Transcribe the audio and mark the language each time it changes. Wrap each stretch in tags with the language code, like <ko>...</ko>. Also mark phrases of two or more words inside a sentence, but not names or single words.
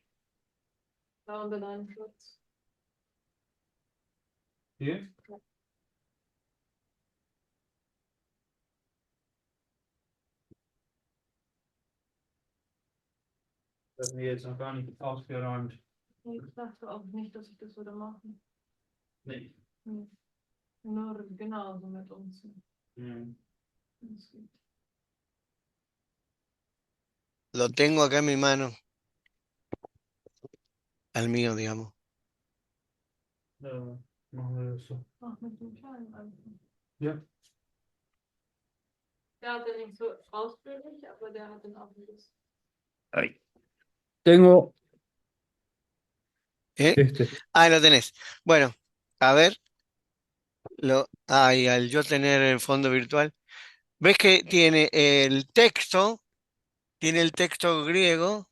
<de>Da unter deinem Schutz. Hier? Das wird jetzt noch gar nicht ausgeräumt. Ich dachte auch nicht, dass ich das würde machen. Nee. Hm. Nur genauso mit uns. Mm. Das geht.</de> <es>Lo tengo acá en mi mano, al mío, digamos.</es> <de>Machen wir das so. Ach, mit dem Schein einfach. Ja. Der hat den nicht so ausführlich, aber der hat den auch gelöst.</de> <es>Ahí. Tengo ¿Eh? este. Ahí lo tenés. Bueno, a ver, y al yo tener el fondo virtual, ves que tiene el texto griego,</es>